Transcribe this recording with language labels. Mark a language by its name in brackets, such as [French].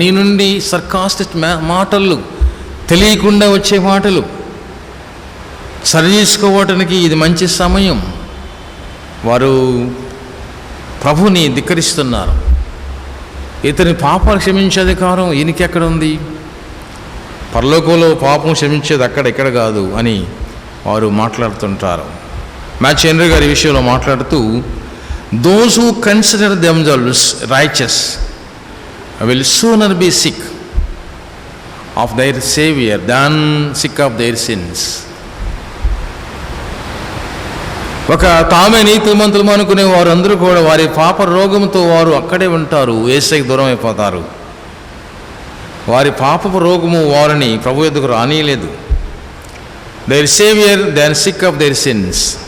[Telugu] నీ నుండి సర్కాస్టిక్ మాటలు, తెలియకుండా వచ్చే మాటలు సరి చేసుకోవటానికి ఇది మంచి సమయం. వారు ప్రభుని ధిక్కరిస్తున్నారు. ఇతని పాపాలు క్షమించే అధికారం ఈయనకి ఎక్కడ ఉంది? పరలోకంలో పాపం క్షమించేది అక్కడ ఇక్కడ కాదు అని వారు మాట్లాడుతుంటారు. మాథ్యూ హెన్రీ గారి విషయంలో మాట్లాడుతూ, [English] those who consider themselves righteous will sooner be sick of their Savior than sick of their sins. [Telugu] ఒక తామే నీతిమంతులు అనుకునే వారు అందరూ కూడా వారి పాప రోగంతో వారు అక్కడే ఉంటారు, యేసుకి దూరం అయిపోతారు. వారి పాపపు రోగము వారిని ప్రభు ఎదుగు రానియలేదు. [English] Their saviour then sick of their sins.